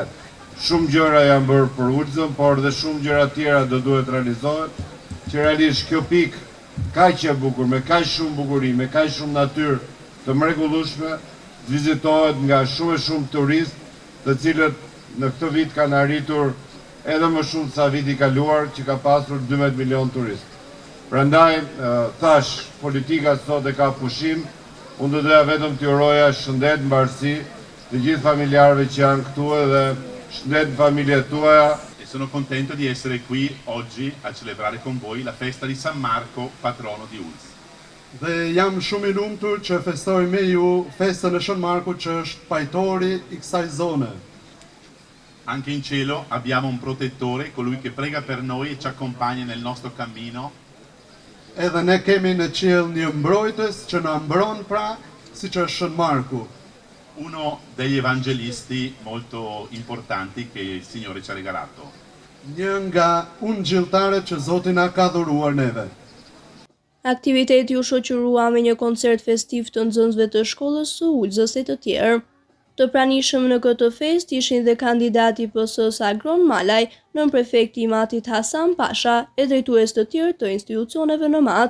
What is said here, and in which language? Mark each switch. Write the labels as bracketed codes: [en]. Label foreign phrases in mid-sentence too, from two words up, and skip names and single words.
[sq] Shumë gjëra janë bërë për Ulëzën, por dhe shumë gjëra tjera do duhet realizohet, që realisht kjo pikë kaq e bukur, me kaq shumë bukuri, me kaq shumë natyrë të mrekullueshme, të vizitohet nga shumë e shumë turistë, të cilët në këtë vit kanë arritur edhe më shumë sa viti kaluar, që ka pasur 12 milion turistë. Prandaj, thash, politika sot e ka pushim, unë do doja vetëm t'ju uroja shëndet, mbarësi të gjithë familjarëve që janë këtu dhe shëndet familjet tuaja. [it] Sono contento di essere qui oggi a celebrare con voi la festa di San Marco, patrono di Ulës. [sq] Dhe jam shumë i lumtur që festoj me ju festën e Shën Markut që është pajtori i kësaj zone. [it] Anche in cielo abbiamo un protettore, colui che prega per noi e ci accompagna nel nostro cammino. [sq] Edhe ne kemi në qiell një mbrojtës që na mbron pra, siç është Shën Marku. [it] Uno degli evangelisti molto importanti che il Signore ci ha regalato. [sq] Një nga ungjilltarët që Zoti na ka dhuruar neve. Aktiviteti u shoqërua me një koncert festiv të nxënësve të shkollës së Ulës e të tjerë. Të pranishëm në këtë festë ishin dhe kandidati PS-s Agron Malaj, nënprefekti i Matit Hasan Pasha e drejtues të tjerë të institucioneve në Mat.